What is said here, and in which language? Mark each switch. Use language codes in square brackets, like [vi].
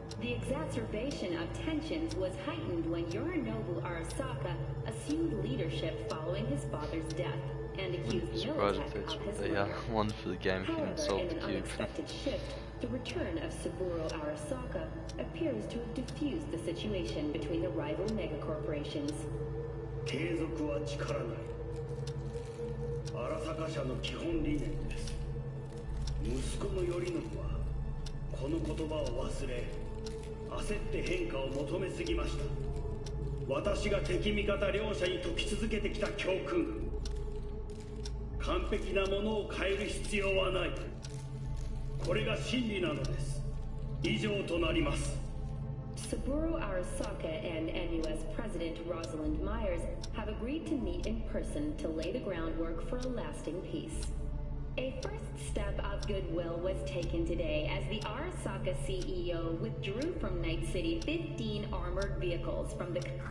[en] The exacerbation of tensions was heightened when Yorinobu Arasaka assumed leadership following his father's death and accused Militech of his murder. One for the game if you can solve in the an cube. unexpected shift, the return of Saburo Arasaka appears to have diffused the situation between the rival megacorporations. [ja] 継続は力なり。荒坂社の基本理念です。息子の頼信はこの言葉を忘れ、焦って変化を求めすぎました。私が敵味方両者に説き続けてきた教訓。完璧なものを変える必要はない。これが真理なのです。以上となります。 [en] Saburo Arasaka and NUS President Rosalind Myers have agreed to meet in person to lay the groundwork for a lasting peace. A first step of goodwill was taken today as the Arasaka CEO withdrew from Night City 15 armored vehicles from the...